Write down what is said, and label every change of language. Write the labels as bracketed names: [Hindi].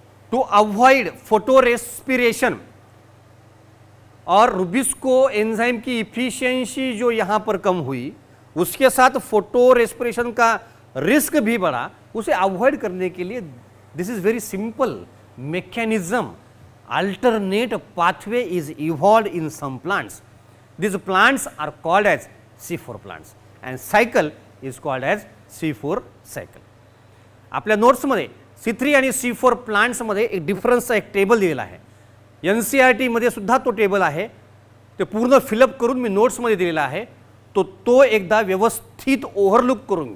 [English] to avoid photo respiration [Hindi] और Rubisco enzyme की efficiency जो यहां पर कम हुई, उसके साथ फोटो रेस्पिरेशन का रिस्क भी बढ़ा, उसे अवॉइड करने के लिए [English] This is very simple mechanism, alternate pathway is evolved in some plants. These plants are called as C4 plants and cycle is called as C4 cycle. [Marathi] आपल्या नोट्समध्ये C3 आणि C4 प्लांट्स मध्ये एक डिफरन्सचा एक टेबल दिलेला आहे. NCERT मध्ये सुद्धा तो टेबल आहे, ते पूर्ण फिलअप करून मी नोट्समध्ये दिलेला आहे. तो एकदा व्यवस्थित ओव्हरलुक करून घ्या.